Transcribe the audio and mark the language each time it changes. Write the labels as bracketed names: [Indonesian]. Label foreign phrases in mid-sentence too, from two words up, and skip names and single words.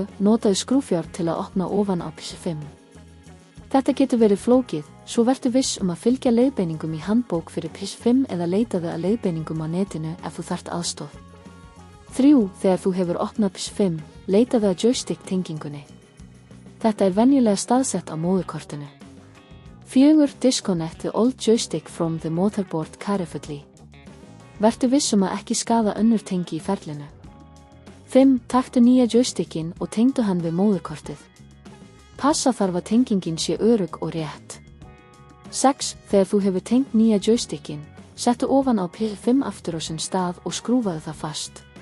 [Icelandic] Notaðu skrúfjárn til að opna ofan á PS5. Þetta getur verið flókið, svo vertu viss að fylgja leiðbeiningum í handbók fyrir PS5 eða leitaðu að leiðbeiningum á netinu ef þú þarft aðstoð. 3. Þegar þú hefur opnað PS5, leitaðu að joystick tengingunni. Þetta er venjulega staðsett á móðurkortinu. 4. [English] Disconnect the old joystick from the motherboard carefully. [Icelandic] Vertu viss að ekki skaða önnur tengi í ferlinu. 5. Taktu nýja joystickin og tengdu hann við móðurkortið. Passa þarf að tengingin sé örugg og rétt. 6. Þegar þú hefur tengt nýja joystickin, settu ofan á PS5 aftur á sinn stað og skrúfaðu það fast.